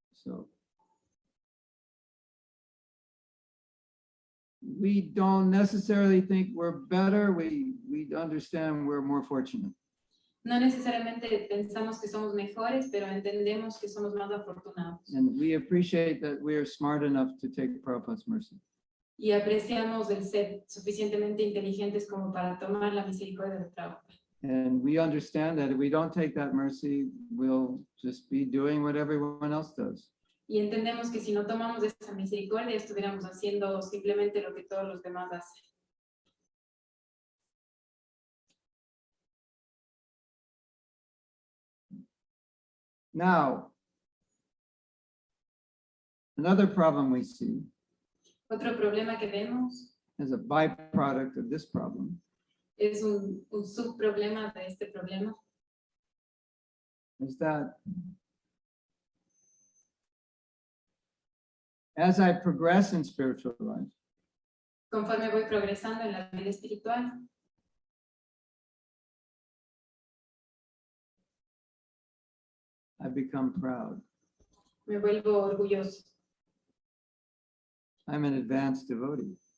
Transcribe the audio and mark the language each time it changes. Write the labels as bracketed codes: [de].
[en] So we don't necessarily think we're better. We understand we're more fortunate. [es] No necesariamente pensamos que somos mejores, pero entendemos que somos más afortunados. [en] And we appreciate that we are smart enough to take Prabhupada's mercy. [es] Y apreciamos el ser suficientemente inteligentes como para tomar la misericordia de Prabhupada. [en] And we understand that if we don't take that mercy, we'll just be doing what everyone else does. [es] Y entendemos que si no tomamos esa misericordia, estuviéramos haciendo simplemente lo que todos los demás hacen. [en] Now, another problem we see [es] Otro problema que vemos [en] as a byproduct of this problem [es] es un subproblema de este problema. [en] is that as I progress in spiritual life, [es] Conforme voy progresando en la vida espiritual, [en] I become proud. [es] me vuelvo orgulloso. [en] I'm an advanced devotee.